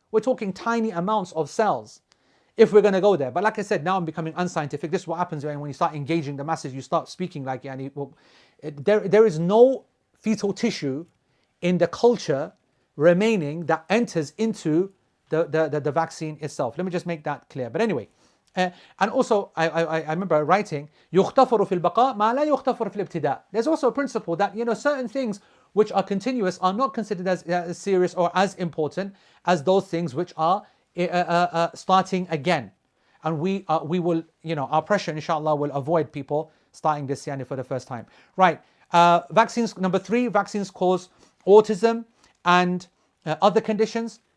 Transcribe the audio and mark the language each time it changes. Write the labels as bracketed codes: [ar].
[en] We're talking tiny amounts of cells, if we're going to go there. But like I said, now I'm becoming unscientific. This is what happens when you start engaging the masses, you start speaking like, there is no fetal tissue in the culture remaining that enters into the vaccine itself. Let me just make that clear. But anyway, and also I remember writing, [ar] يُغْتَفَرُ فِي الْبَقَاءِ مَا لَا يُغْتَفَرُ فِي الْإِبْتِدَاءِ. [en] There's also a principle that certain things which are continuous are not considered as serious or as important as those things which are starting again. And we will, our pressure inshallah will avoid people starting this for the first time. Right, vaccines, number 3, vaccines cause autism and other conditions.